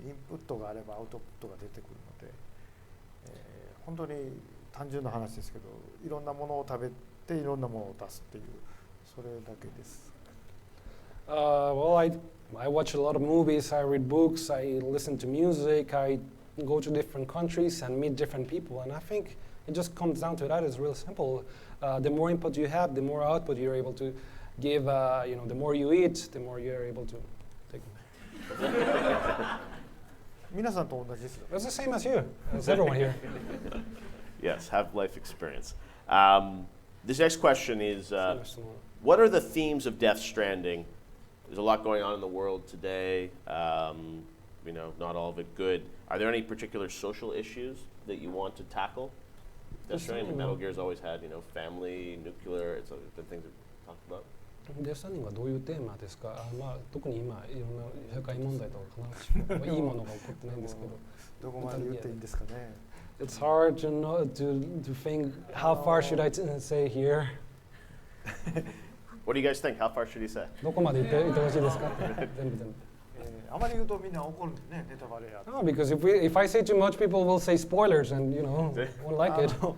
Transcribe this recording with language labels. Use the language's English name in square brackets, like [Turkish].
[Japanese] インプットがあればアウトプットが出てくるので、本当に単純な話ですけど、いろんなものを食べていろんなものを出すっていうそれだけです。 [English] well, I watch a lot of movies, I read books, I listen to music, I go to different countries and meet different people, and I think it just comes down to that. It's real simple. The more input you have, the more output you're able to give. The more you eat, the more you're able to take. [Japanese] 皆さんと同じですよ。 [English] It's the same as you, as everyone here. Yes, have life experience. This next question is, [Japanese] そういう質問。 [English] what are the themes of Death Stranding? There's a lot going on in the world today. Not all of it good. Are there any particular social issues that you want to tackle? Death Stranding, Metal Gear's always had, family, nuclear. It's been things we've talked about. [Japanese] デスタンディングはどういうテーマですか？特に今いろんな社会問題とか必ずしもいいものが起こってないんですけど。どこまで言っていいんですかね。 [English] It's hard to know to think how far should I say here. What do you guys think? How far should he say? [Japanese] どこまで言ってほしいですか？全部。あまり言うとみんな怒るんでね、ネタバレや。 [English] No, because if I say too much, people will say spoilers, and won't like it.